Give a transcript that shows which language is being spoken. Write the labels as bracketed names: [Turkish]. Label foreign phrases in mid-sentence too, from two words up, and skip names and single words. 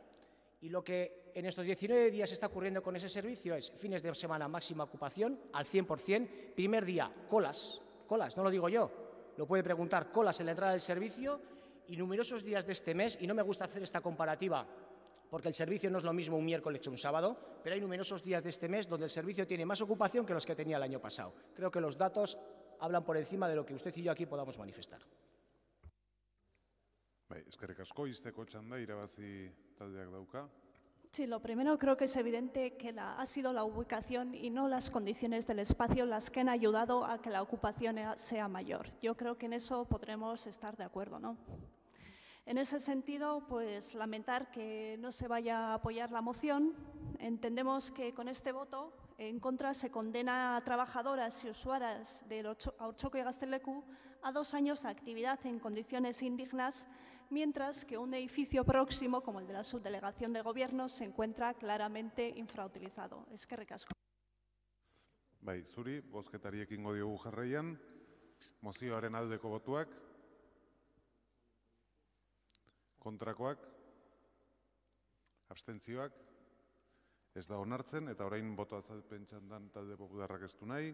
[Spanish] Y lo que en estos 19 días está ocurriendo con ese servicio es fines de semana máxima ocupación al 100%, primer día colas, no lo digo yo, lo puede preguntar, colas en la entrada del servicio y numerosos días de este mes, y no me gusta hacer esta comparativa porque el servicio no es lo mismo un miércoles que un sábado, pero hay numerosos días de este mes donde el servicio tiene más ocupación que los que tenía el año pasado. Creo que los datos hablan por encima de lo que usted y yo aquí podamos manifestar. [Basque] Bai, eskerrik asko, izteko txanda, irabazi taldeak dauka. [Spanish] Sí, lo primero creo que es evidente que ha sido la ubicación y no las condiciones del espacio las que han ayudado a que la ocupación sea mayor. Yo creo que en eso podremos estar de acuerdo, ¿no? En ese sentido, pues lamentar que no se vaya a apoyar la moción. Entendemos que con este voto en contra se condena a trabajadoras y usuarias del Haurtxoko y Gazteleku a 2 años de actividad en condiciones indignas, mientras que un edificio próximo, como el de la subdelegación del Gobierno, se encuentra claramente infrautilizado. [Basque] Eskerrik asko. Bai, zuri, bozketari ekingo diogu jarraian. Mozioaren aldeko botuak. Kontrakoak. Abstentzioak. Ez da onartzen, eta orain boto azalpen txandan talde popularrak ez du nahi.